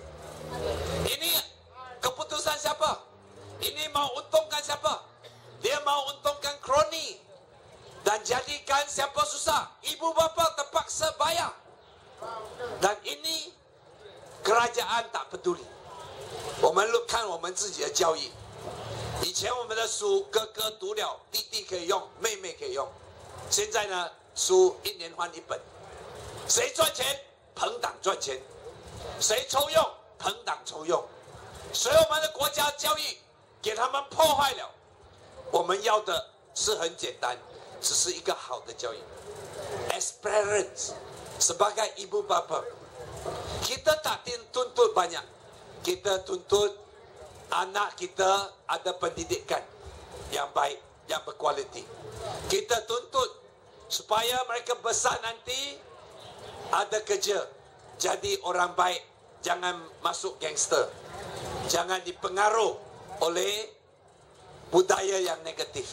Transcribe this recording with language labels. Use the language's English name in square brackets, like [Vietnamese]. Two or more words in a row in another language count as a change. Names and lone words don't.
[Malay] Ini keputusan siapa? Ini mau untungkan siapa? Dia mau untungkan kroni dan jadikan siapa susah. Ibu bapa terpaksa bayar. Dan ini kerajaan tak peduli. [Chinese] 我们看我们自己的教育，以前我们的书哥哥读了，弟弟可以用，妹妹可以用。现在呢，书1年换1本，谁赚钱，朋党赚钱；谁抽用，朋党抽用。所以我们的国家教育给他们破坏了。我们要的是很简单，只是一个好的教育。 [English] As parents, [Malay] sebagai ibu bapa, kita tak tuntut banyak. Kita tuntut anak kita ada pendidikan yang baik, yang berkualiti. Kita tuntut supaya mereka besar nanti ada kerja, jadi orang baik, jangan masuk gangster, jangan dipengaruh oleh budaya yang negatif.